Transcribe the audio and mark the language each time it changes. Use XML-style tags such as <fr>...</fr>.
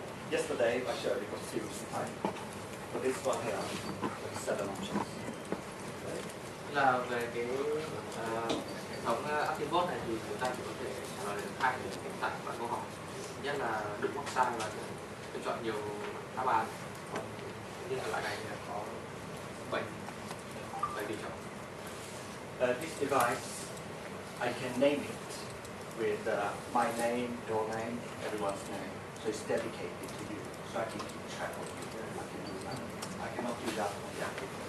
<en>Yesterday I showed it was 2 time. For this one here, it's 7 options.</en> <vi>Là về cái hệ thống ActiveVote này thì chúng ta chỉ có thể trả lời được 2 hiện tại và câu hỏi. Nhất là đúng hoặc sai và lựa chọn nhiều đáp án. Còn như là loại này có 7 lựa chọn.</vi> <en>This device, I can name it with my name, your name, everyone's name. So it's dedicated to you, so I can keep track of you. I can do that. I cannot do that on the Apple.</en>